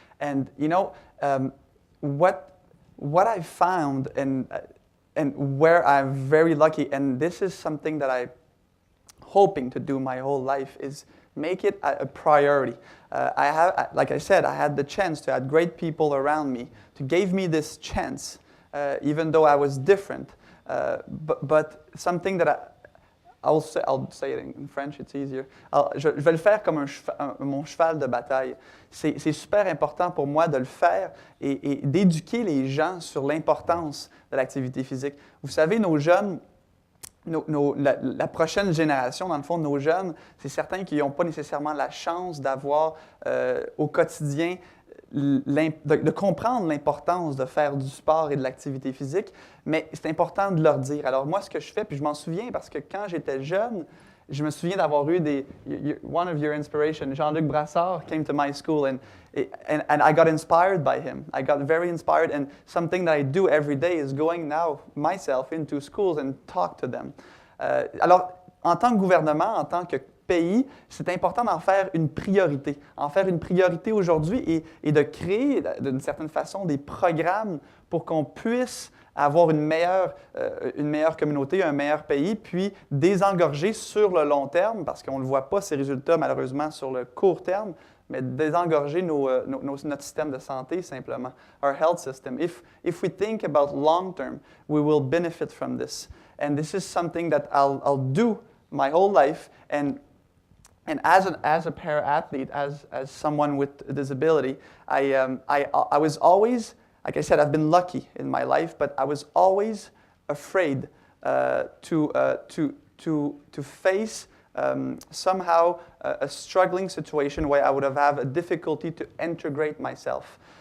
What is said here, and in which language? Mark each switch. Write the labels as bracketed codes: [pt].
[en] And you know, what I found and where I'm very lucky, and this is something that I'm hoping to do my whole life, is make it a priority. Like I said, I had the chance to have great people around me to give me this chance, even though I was different. But something that I'll say it in French, it's easier. [fr] Alors, je vais le faire comme mon cheval de bataille. C'est super important pour moi de le faire et d'éduquer les gens sur l'importance de l'activité physique. Vous savez, nos jeunes, la prochaine génération, dans le fond, nos jeunes, c'est certains qui n'ont pas nécessairement la chance d'avoir au quotidien de comprendre l'importance de faire du sport et de l'activité physique, mais c'est important de leur dire. Alors moi, ce que je fais, puis je m'en souviens parce que quand j'étais jeune, je me souviens d'avoir eu [en] one of your inspirations, Jean-Luc Brassard came to my school and I got inspired by him. I got very inspired and something that I do every day is going now myself into schools and talk to them. [fr] Alors, en tant que gouvernement, en tant que pays, c'est important d'en faire une priorité. En faire une priorité aujourd'hui et de créer, d'une certaine façon, des programmes pour qu'on puisse avoir une meilleure communauté, un meilleur pays, puis désengorger sur le long terme, parce qu'on ne voit pas ces résultats malheureusement sur le court terme, mais désengorger notre système de santé simplement, [en] our health system. If we think about long term, we will benefit from this. And this is something that I'll do my whole life. And as a para-athlete, as someone with a disability, I was always, like I said, I've been lucky in my life, but I was always afraid to face somehow a struggling situation where I would have a difficulty to integrate myself.